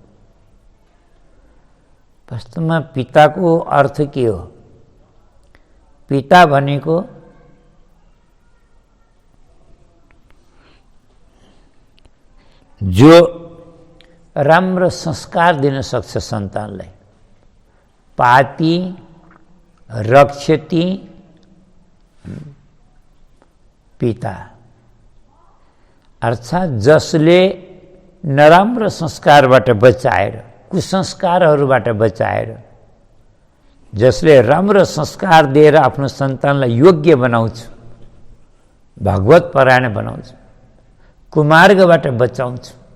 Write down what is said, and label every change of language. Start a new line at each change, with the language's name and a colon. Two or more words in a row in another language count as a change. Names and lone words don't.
Nepali: वास्तवमा पिताको अर्थ के हो? पिता भनेको जो राम्रो संस्कार दिन सक्छ सन्तानलाई,
Sanskrit: पाति रक्षति
Nepali: पिता, अर्थात् जसले नराम्रो संस्कारबाट बचाएर, कुसंस्कारहरूबाट बचाएर, जसले राम्रो संस्कार दिएर आफ्नो सन्तानलाई योग्य बनाउँछ, भगवत परायण बनाउँछ, कुमार्गबाट बचाउँछ,